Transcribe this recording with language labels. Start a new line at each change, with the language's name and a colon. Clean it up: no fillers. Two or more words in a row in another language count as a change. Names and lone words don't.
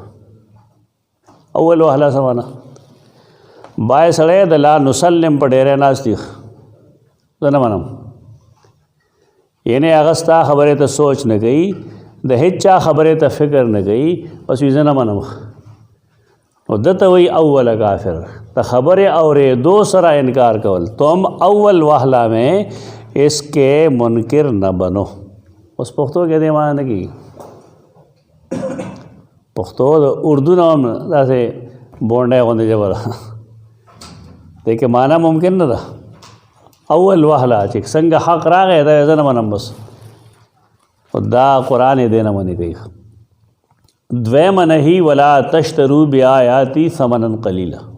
Pashto: اول وهله څه معنا بای سړی د
Arabic: لا نسلم
Pashto: په ډېری ناست دي زه نه منم یعنی هغه ستا خبرې ته سوچ نه کوي د هیڅ چا خبرې ته فکر نه کوي بس زه نه منم نو دته وی اول کافر د خبرې اورېدو سره انکار کول تم اول وهله
Urdu: میں اس کے منکر نہ بنو
Pashto: اوس پښتو کې دې معنی نه کېږي پښتو د اردو نه هم داسې بونډی غوندې ژبه ده دې کې معنی ممکن نه ده اول وهله چې څنګه حق راغی دا زه نه منم بس دا قرآن یې دې نه منې کوي دویم نهی
Arabic: ولا تشترو بیااتی ثمنا قلیلا